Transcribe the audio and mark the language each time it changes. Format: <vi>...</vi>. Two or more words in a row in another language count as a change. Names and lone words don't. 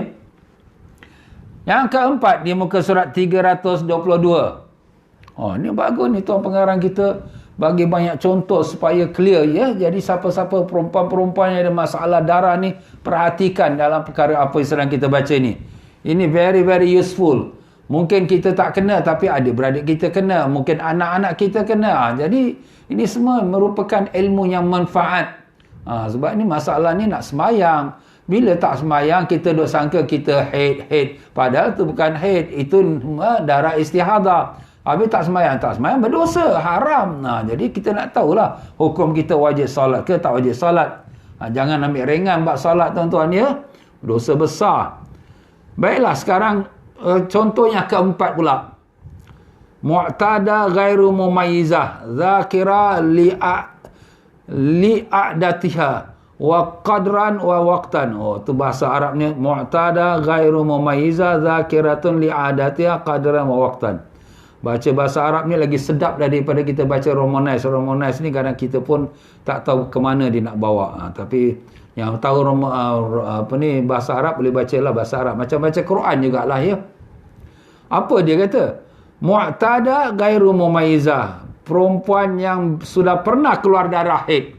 <ms>Yang keempat di muka surat 322. Ni bagus ni tuan pengarang kita bagi banyak contoh supaya clear, ya. Jadi siapa-siapa perempuan-perempuan yang ada masalah darah ni, perhatikan dalam perkara apa yang sedang kita baca ni. Ini</ms> <en>very very useful.</en> <ms>Mungkin kita tak kena tapi adik-beradik kita kena, mungkin anak-anak kita kena. Jadi ini semua merupakan ilmu yang manfaat. Sebab ni masalah ni nak semayang. Bila tak semayang kita duk sangka kita haid. Padahal tu bukan haid, itu darah istihadah. Habis tak semayang berdosa, haram. Jadi kita nak tahulah hukum kita wajib solat ke tak wajib solat. Jangan ambil ringan bab solat tuan-tuan, ya. Dosa besar. Baiklah, sekarang contoh yang keempat pula.</ms> <ar>معتادة غير مميزة ذاكرة لعادتها وقدرا ووقتا.</ar> <ms>Tu bahasa Arabnya.</ms> <ar>معتادة غير مميزة ذاكرة لعادتها قدرا ووقتا.</ar> <ms>Baca bahasa Arab ni lagi sedap daripada kita baca Romanis. Romanis ni kadang kita pun tak tahu ke mana dia nak bawa. Tapi yang tahu bahasa Arab boleh bacalah bahasa Arab. Macam baca Quran jugalah, ya. Apa dia kata?</ms> <ar>معتادة غير مميزة.</ar> <ms>Perempuan yang sudah pernah keluar darah haid.</ms>